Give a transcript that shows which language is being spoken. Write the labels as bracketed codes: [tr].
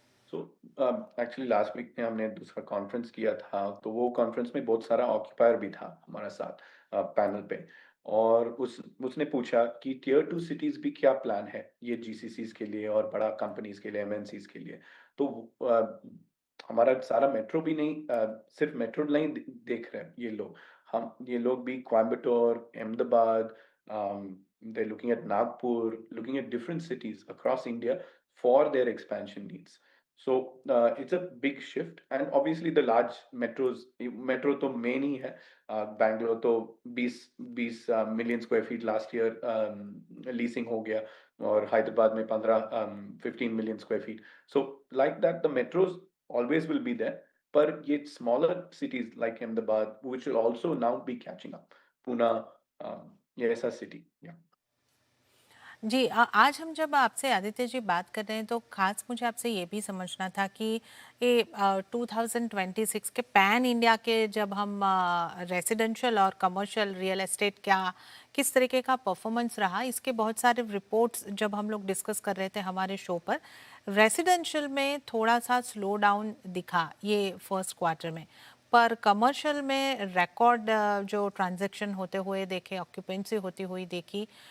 [hi] So actually last week में हमने दूसरा कॉन्फ्रेंस किया था तो वो कॉन्फ्रेंस में बहुत सारा ऑक्यूपायर भी था हमारा साथ पैनल पे और उस उसने पूछा कि टियर 2 सिटीज भी क्या प्लान है ये जीसीसीज के लिए और बड़ा कंपनीज के लिए एमएनसीज के लिए तो हमारा सारा मेट्रो भी नहीं सिर्फ मेट्रो नहीं देख रहे हैं ये लोग हम ये लोग भी Coimbatore Ahmedabad [en] they're looking at Nagpur, looking at different cities across India for their expansion needs. So it's a big shift, and obviously the large metros, metro [hi] तो main ही है. Bangalore तो 20 million square feet last year leasing हो गया और हैदराबाद में 15 million square feet. [en] So like that, the metros always will be there. [hi] पर ये [en] smaller cities like Ahmedabad, which will also now be catching up. [hi] Pune, ये ऐसा city. [en] Yeah. [hi] जी, आज हम जब आपसे आदित्य जी बात कर रहे हैं तो खास मुझे आपसे ये भी समझना था कि ये 2026 के पैन इंडिया के जब हम रेजिडेंशियल और कमर्शियल रियल एस्टेट क्या किस तरीके का परफॉर्मेंस रहा, इसके बहुत सारे रिपोर्ट्स जब हम लोग डिस्कस कर रहे थे हमारे शो पर, रेजिडेंशियल में थोड़ा सा स्लो डाउन दिखा ये फर्स्ट क्वार्टर में, पर कमर्शियल में रिकॉर्ड जो ट्रांजैक्शन होते हुए देखे, ऑक्यूपेंसी होती हुई देखी,